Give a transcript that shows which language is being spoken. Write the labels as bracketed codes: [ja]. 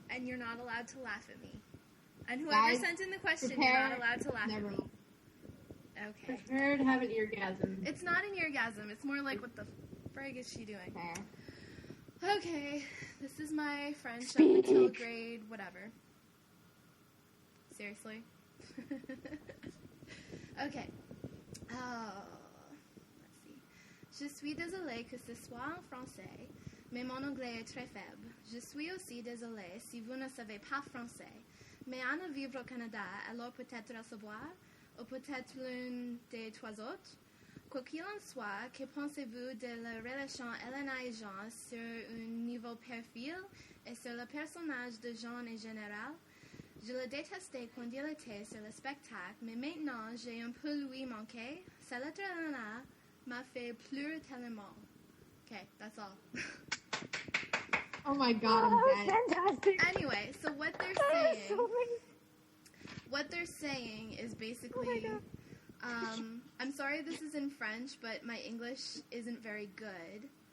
[en] And you're not allowed to laugh at me. And whoever sent in the question, you're not allowed to laugh at me. Okay. Prepare to have an eargasm. It's not an eargasm. It's more like, what the frig is she doing? Fair. Okay. This is my French up until grade whatever. Seriously? Okay. Let's see. [fr] Je suis désolée que ce soit en français, mais mon anglais est très faible. Je suis aussi désolée si vous ne savez pas français. Mais Anna vivre au Canada, alors peut-être à savoir, ou peut-être l'une des trois autres. Quoi qu'il en soit, que pensez-vous de la relation Elena et Jean sur un niveau perfil et sur le personnage de Jean en général? Je le détestais quand il était sur le spectacle, mais maintenant j'ai un peu lui manqué. Sa lettre Elena m'a fait pleurer tellement. [en] Okay, that's all. Oh my god, I'm dead. Fantastic. Anyway, so what they're saying is basically, I'm sorry this is in French, but my English isn't very good.